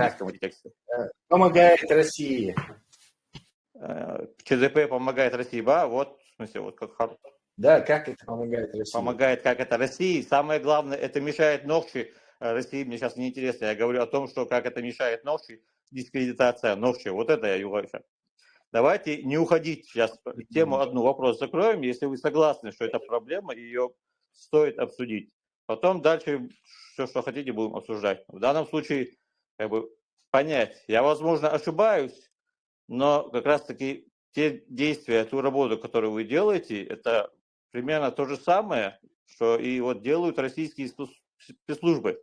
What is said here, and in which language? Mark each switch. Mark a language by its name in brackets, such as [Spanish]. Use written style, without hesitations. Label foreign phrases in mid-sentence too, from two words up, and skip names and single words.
[Russian] Помогает России. ЧЗП помогает России, да? Вот, в смысле, вот как... Да, как это помогает России? Помогает, как это России. Самое главное, это мешает нохчи России. Мне сейчас не интересно. Я говорю о том, что как это мешает нохчи, дискредитация нохчи. Вот это я говорю. Давайте не уходить сейчас. Тему одну вопрос закроем. Если вы согласны, что это проблема, ее стоит обсудить. Потом дальше все, что хотите, будем обсуждать. В данном случае, как бы, понять. Я, возможно, ошибаюсь, но как раз-таки те действия, ту работу, которую вы делаете, это примерно то же самое, что и вот делают российские спецслужбы.